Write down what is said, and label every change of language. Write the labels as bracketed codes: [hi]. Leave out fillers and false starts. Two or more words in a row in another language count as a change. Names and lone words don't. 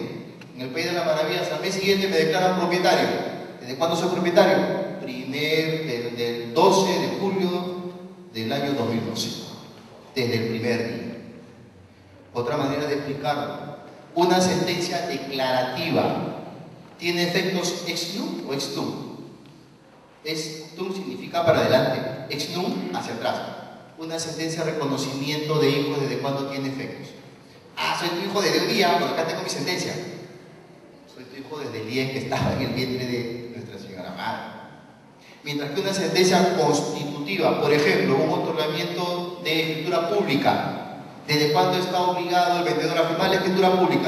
[es] En el País de las Maravillas, al mes siguiente me declaran propietario. ¿Desde cuándo soy propietario? Del 12 de julio del año 2012, desde el primer día. Otra manera de explicarlo: una sentencia declarativa ¿tiene efectos [la] ex nunc [es] o [la] ex tunc? Ex tunc [es] significa para adelante, [la] ex nunc [es] hacia atrás. Una sentencia de reconocimiento de hijos, ¿desde cuándo tiene efectos? Soy tu hijo desde un día, porque acá tengo mi sentencia. Soy tu hijo desde el día en que estaba en el vientre de Nuestra Señora Madre. Mientras que una sentencia constitutiva, por ejemplo, un otorgamiento de escritura pública, ¿desde cuándo está obligado el vendedor a firmar la escritura pública?